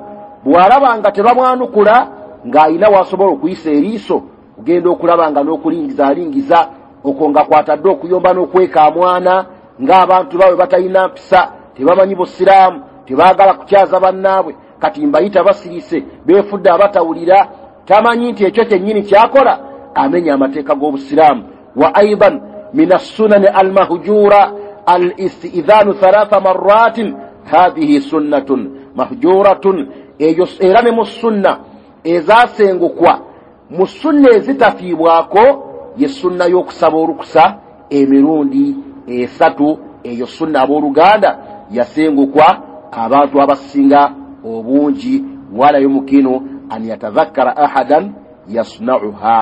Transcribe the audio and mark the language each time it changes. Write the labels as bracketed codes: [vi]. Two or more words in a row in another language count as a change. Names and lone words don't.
[lg] Bw'alaba nga tebamwanukula ng'ayina w'asobola okuyisa eriiso, ogenda okulaba nga n'okulingiza alingiza, okwo nga kwatadde okuyomba n'okwekaamwana, ng'abantu bawe batalina mpisa, tebamanyi busiraamu, tebaagala kukyaza bannaabwe, kati mbayita basirise, beefudde abatawulira, tamanyi nti ekyo kyennyini kyakola, amenya amateeka g'obusiraamu. [ar] وأيضا من السنن المهجورة الاستئذان 3 مرات هذه سنة مهجورة, [lg] eyo era ne mu sunna ezasengukwa, mu sunna ezitafiibwako, ye sunna y'okusaba olukusa emirundi esatu. Eyo sunna abooluganda yasengukwa abantu abasinga obungi, [ar] ولا يمكن أن يتذكر أحدا يصنعها.